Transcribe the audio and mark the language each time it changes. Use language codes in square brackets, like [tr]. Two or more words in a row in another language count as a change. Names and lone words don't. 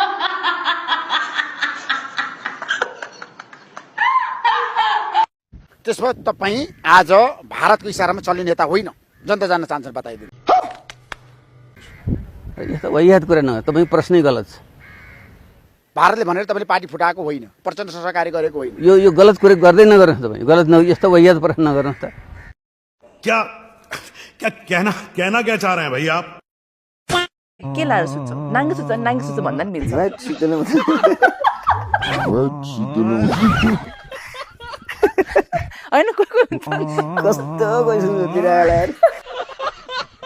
[ne] त्यसमा तपाईँ आज भारतको इशारामा चल्ने नेता होइन जनता जान्न चाहन्छन् बताइदिनु यस्तो वाहियात कुरा न तपाईँ प्रश्नै गलत छ भारतले भनेर तपाईँले पार्टी फुटाएको होइन प्रचण्ड सरकारी गरेको होइन यो गलत कुरा गर्दै नगर्नुहोस् तपाईँ गलत यस्तो वाहियात प्रश्न नगर्नुहोस् त [hi] क्या क्या कहना क्या चाह रहे हैं भाई आप [ne] के लाएर सुत्छौ नाङ्गे सुत्छ भन्दा नि मिल्छ होइन कस्तो